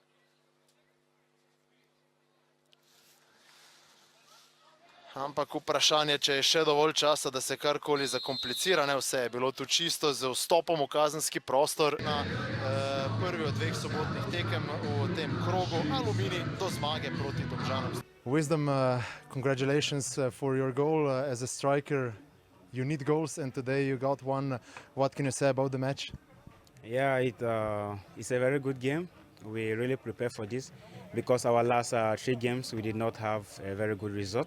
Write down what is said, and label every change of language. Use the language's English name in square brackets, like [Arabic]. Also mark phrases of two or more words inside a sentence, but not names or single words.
[Slovenian] Ampak vprašanje, če je še dovolj časa, da se karkoli zakomplicira. Ne, vse je bilo tu čisto z vstopom v kazenski prostor na prvi od 2 sobotnih tekem v tem krogu. Aluminij do zmage proti Domžalam. [English] Wisdom, congratulations for your goal as a striker. You need goals and today you got one. What can you say about the match? Yeah, it's a very good game. We really prepare for this because our last 3 games we did not have a very good result.